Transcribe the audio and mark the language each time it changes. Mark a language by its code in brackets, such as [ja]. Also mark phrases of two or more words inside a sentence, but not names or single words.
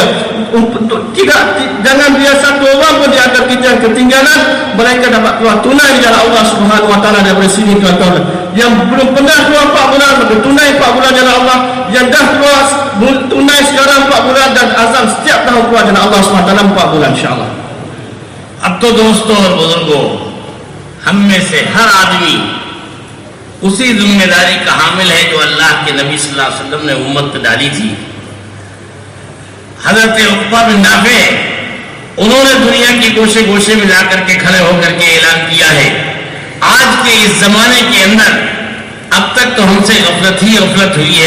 [ms] Untuk jangan biar satu orang pun di antara kita yang ketinggalan, mereka dapat keluar tunai di jalan [ar] الله سبحانه و تعالى [ms] daripada sini tuan-tuan. Yang belum pernah keluar 4 bulan, maka tunai 4 bulan jalan Allah. Yang dah keluar tunai sekarang 4 bulan, dan azam setiap tahun keluar jalan [ar] الله سبحانه و تعالى [ms] 4 bulan insyaAllah. [ur] اب تو دوستوں اور بزرگوں، ہم میں سے ہر آدمی اسی ذمہ داری کا حامل ہے جو اللہ کے نبی [ar] صلى الله عليه وسلم [ur] نے امت پہ ڈالی تھی. حضرت عقبہ بن نافع، انہوں نے دنیا کی گوشے گوشے میں جا کر کے کھڑے ہو کر کے اعلان کیا ہے، آج کے اس زمانے کے اندر اب تک تو ہم سے غفلت ہی غفلت ہوئی ہے.